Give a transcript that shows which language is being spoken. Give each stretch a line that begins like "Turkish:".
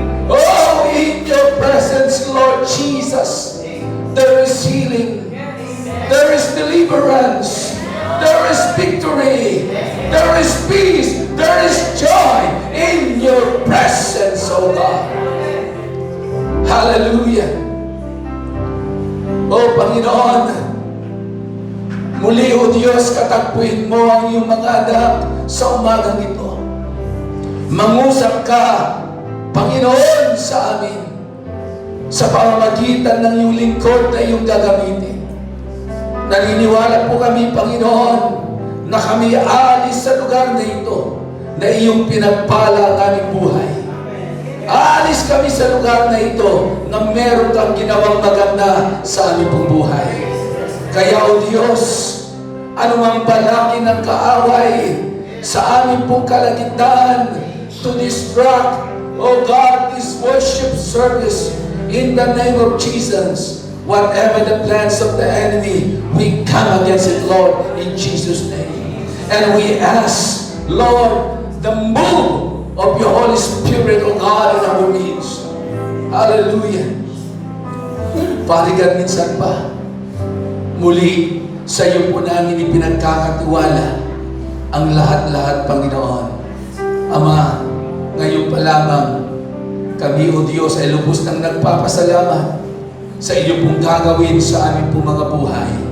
English: Oh, in Your presence, Lord Jesus, there is healing, there is deliverance, there is victory, there is peace, there is joy in Your presence, O God. Hallelujah.
Filipino: Oh, Panginoon, muli, O Diyos, katakpuin mo ang iyong mga anak sa umagang ito. Mangusap ka, Panginoon, sa amin sa pamamagitan ng iyong lingkod na iyong gagamitin. Naniniwala po kami, Panginoon, na kami aalis sa lugar na ito na iyong pinagpala ang aming buhay. Aalis kami sa lugar na ito na meron kang ginawang maganda sa aming pong buhay. Kaya, O Diyos, anumang balaki ng kaaway sa aming pong kalagitnaan
English: to distract, O God, this worship service in the name of Jesus, whatever the plans of the enemy, we come against it, Lord, in Jesus' name. And we ask, Lord, the move of your Holy Spirit, O God, in our midst. Hallelujah.
Filipino: Parigan minsan pa, muli, sa iyo po namin ipinagkakatiwala ang lahat-lahat, Panginoon. Ama, ngayon pa lamang, kami, O Diyos, ay lubos nang nagpapasalamat sa iyo pong gagawin sa aming pong mga buhay.